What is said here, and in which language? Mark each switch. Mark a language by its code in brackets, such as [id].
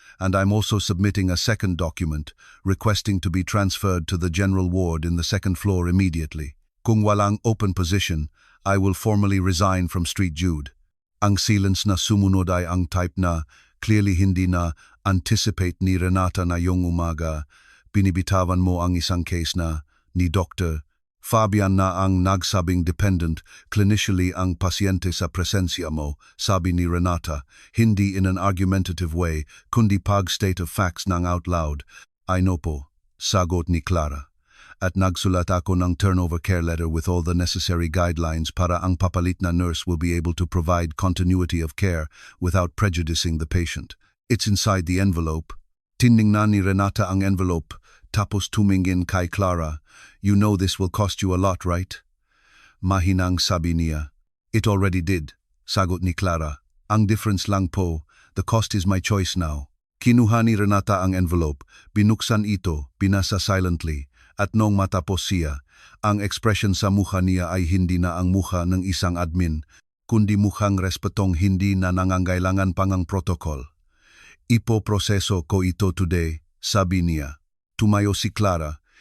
[en] And I'm also submitting a second document requesting to be transferred to the general ward in the second floor immediately. [tl] Kung walang [en] open position, I will formally resign from Street Jude. [tl] Ang silence na sumunod ay ang type na clearly hindi na anticipate ni Renata na yung umaga. Binibitawan mo ang isang case na ni Dr. Fabian na ang nagsabing dependent clinically ang pasyente sa presensya mo, sabi ni Renata, hindi [en] in an argumentative way, [tl] kundi pag-state of facts ng out loud. [en] I know po, [tl] sagot ni Clara. At nagsulat ako ng [en] turnover care letter with all the necessary guidelines [tl] para ang papalit na nurse [en] will be able to provide continuity of care without prejudicing the patient. It's inside the envelope. [tl] Tiningnan ni Renata ang envelope, tapos tumingin kay Clara. [en] You know this will cost you a lot, right? [tl] Mahinang sabi niya. [en] It already did, [tl] sagot ni Clara. Ang difference lang po, [en] the cost is my choice now. [tl] Kinuha ni Renata ang envelope, binuksan ito, binasa silently, at nung matapos siya, ang expression sa mukha niya ay hindi na ang mukha ng isang admin, kundi mukhang respetong hindi na nangangailangan pang ang protocol. Ipoproseso ko ito today, sabi niya. Tumayo si Clara.